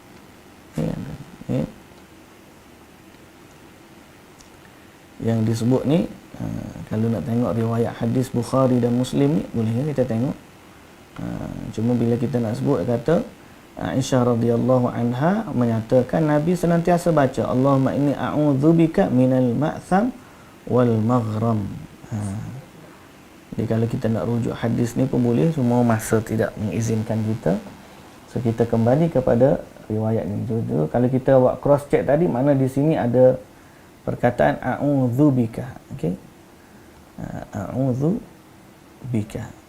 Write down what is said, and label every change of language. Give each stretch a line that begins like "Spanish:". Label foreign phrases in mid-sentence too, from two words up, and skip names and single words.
Malay: Yang disebut ni kalau nak tengok riwayat hadis Bukhari dan Muslim ni boleh kita tengok. Cuma bila kita nak sebut kata Aisyah
Arabic: رضي الله عنها
Malay: menyatakan Nabi senantiasa baca
Arabic: اللهم إني أعوذ بك من المأثم والمغرم.
Malay: Jadi kalau kita nak rujuk hadis ni pun boleh, semua masa tidak mengizinkan kita. So kita kembali kepada riwayat ni. Kalau kita buat
English: cross check
Malay: tadi, mana di sini ada perkataan a'udzubika. Okey. A'udzubika.